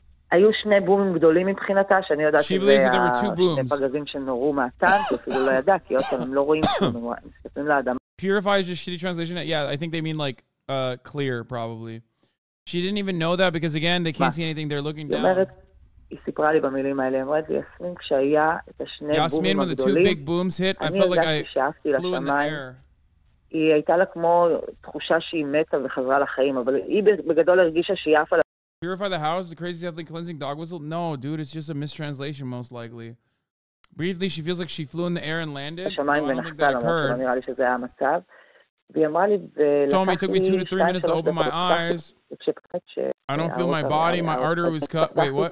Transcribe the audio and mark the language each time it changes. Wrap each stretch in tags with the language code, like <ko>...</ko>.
<he>היו שני בומים גדולים מבחינתה, שאני יודעת שזה שני פגזים שנורו מהטנק, אפילו לא ידע, כי אותם הם לא רואים כלום, הם מסתכלים לאדם.</he> <en>Purify is just shitty translation. Yeah, I think they mean like clear, probably. She didn't even know that because, again, they can't see anything. They're looking down.</en> <he>היא סיפרה לי במילים האלה, אמרת לי, יסמין, כשהיה את השני בומים הגדולים, אני הרגשתי שאפתי לשמיים. היא הייתה לה כמו תחושה שהיא מתה וחזרה לחיים, אבל היא בגדול הרגישה שהיא עפה לה.</he> <en>Purify the house, the crazy deathly cleansing dog whistle? No, dude, it's just a mistranslation, most likely. Briefly, she feels like she flew in the air and landed.</en> <he>השמיים ונחתה, לא נראה לי שזה היה המצב. והיא אמרה לי,</he> <en>told me it took me 2 to 3 minutes to open my eyes. I don't feel my body, my artery was cut. Wait, what?</en>